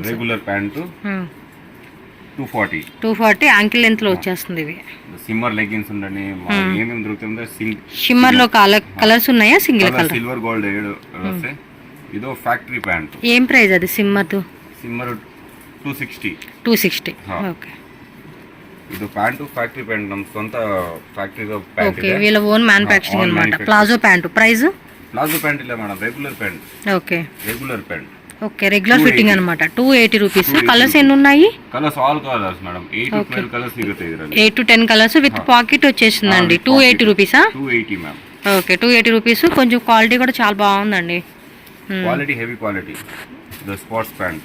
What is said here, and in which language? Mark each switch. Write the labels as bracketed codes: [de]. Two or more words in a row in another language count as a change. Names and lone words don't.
[en] regular pant 240. [te] 240 [en] ankle length [te] లో వచ్చేస్తుంది. ఇవి [en] shimmer leggings [te] ఉండండి. ఏమేమి దొరుకుతుందో షిమ్మర్ లో కలర్స్ ఉన్నాయా? [en] single color silver gold [te] వస్తే. ఇదో [en] factory pant. [te] ఏం ప్రైస్ అది సిమ్మర్? [en] shimmer 260. 260. okay, [kn] ಇದು [en] pant factory pant [kn] ನಮ್ಮ ಸ್ವಂತ ಫ್ಯಾಕ್ಟರಿದ ಪ್ಯಾಂಟ್ [te] ఓకే, వీళ్ళ [en] own manufacturing [te] అన్నమాట. [en] palazzo pant price? palazzo pant ಇಲ್ಲ madam, regular pant. okay, regular pant. okay, regular fitting అన్నమాట. 280 rupees. colors [te] ఎన్ని ఉన్నాయి? [en] colors all colors madam. 8 to 12 colors [kn] ಸಿಗುತ್ತೆ ಇದರಲ್ಲಿ. [en] 8 to 10 colors with pocket వచ్చేసిందండి. 280 rupees? 280 ma'am. okay, 280 rupees. [te] కొంచెం క్వాలిటీ కూడా చాలా బాగుందండి. [en] quality heavy quality. the sports pant.